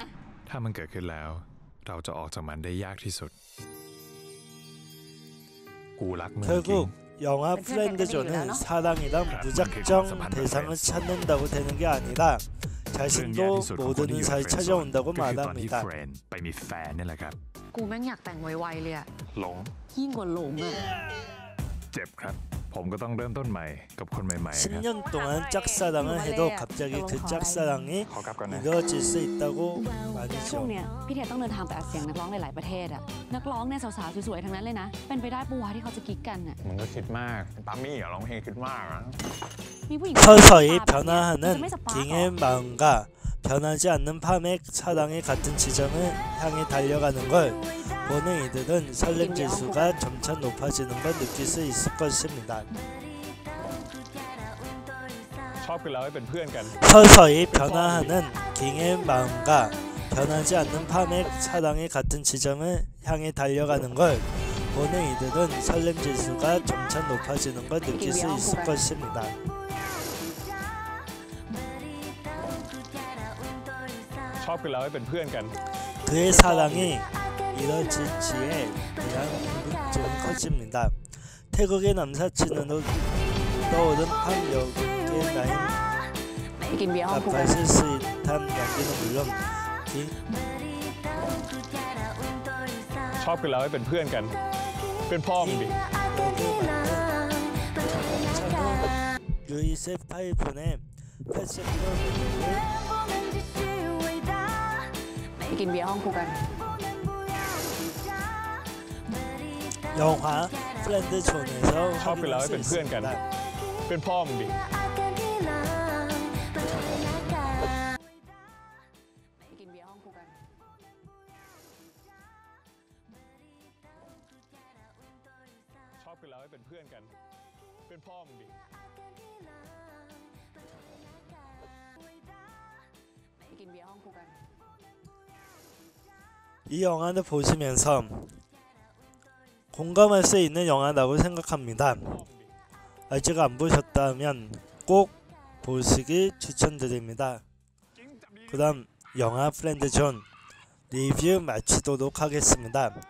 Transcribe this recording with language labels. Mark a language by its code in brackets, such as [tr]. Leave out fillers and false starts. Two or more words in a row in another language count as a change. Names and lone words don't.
[ko] 결국 영화 프렌드존은 사랑이란 무작정 대상을 찾는다고 되는 게 아니라 자신도 모르는 사이 찾아온다고 말합니다. 10년 동안 짝사랑을 해도 갑자기 그 짝사랑이 이루어질 수 있다고 말이죠. [th] ช่วงเนี้ยพี่เทต้องเดินทางไปอัดเสียงนักร้องหลายๆประเทศอะนักร้องเนี่ยสาวๆสวยๆทั้งนั้นเลยนะเป็นไปได้ปะวะที่เขาจะกิ๊กกันอะมันก็คิดมากปามี่ร้องเพลงคิดมากนะ [ko] 서서히 변화하는 킹의 마음과 변하지 않는 밤의 사랑의 같은 지점을 향해 달려가는 걸 보는 이들은 설렘 지수가 점차 높아지는 걸 느낄 수 있을 것입니다. [th] ชอบกันแล้วให้เป็นเพื่อนกัน [ko] 서서히 변화하는 킹의 마음과 변하지 않는 밤의 사랑의 같은 지점을 향해 달려가는 걸 보는 이들은 설렘 지수가 점차 높아지는 걸 느낄 수 있을 것입니다. [th] ชอบกันแล้วให้เป็นเพื่อนกัน [ko] 그의 사랑이 이뤄질지에 대한 궁금증이 커집니다. 태국의 남사친으로 떠오른 한여국의 나인 [th] ไปกินเบียร์ห้องกูกัน [ko] 가파실 스윗한 연기는 물론 [th] ชอบกันแล้วให้เป็นเพื่อนกัน เป็นพ่อมึงดิ [ko] 유이셉 파이폰의 패션 메뉴를 [th] ไปกินเบียร์ห้องกูกัน [ko] 영화 프렌드 존에서 [th] ชอบกันแล้วให้ [ko] 확인할 [th] เป็น [ko] 수 [th] เพื่อนกัน [ko] 있습니다. [th] เป็นพ่อมึงดิ ไปกินเบียร์ห้องกูกัน ชอบกันแล้วให้เป็นเพื่อนกัน เป็นพ่อมึงดิ ไปกินเบียร์ห้องกูกัน [ko] 이 영화를 보시면서 공감할 수 있는 영화라고 생각합니다. 아직 안 보셨다면 꼭 보시길 추천드립니다. 그럼 영화 프렌드 존 리뷰 마치도록 하겠습니다.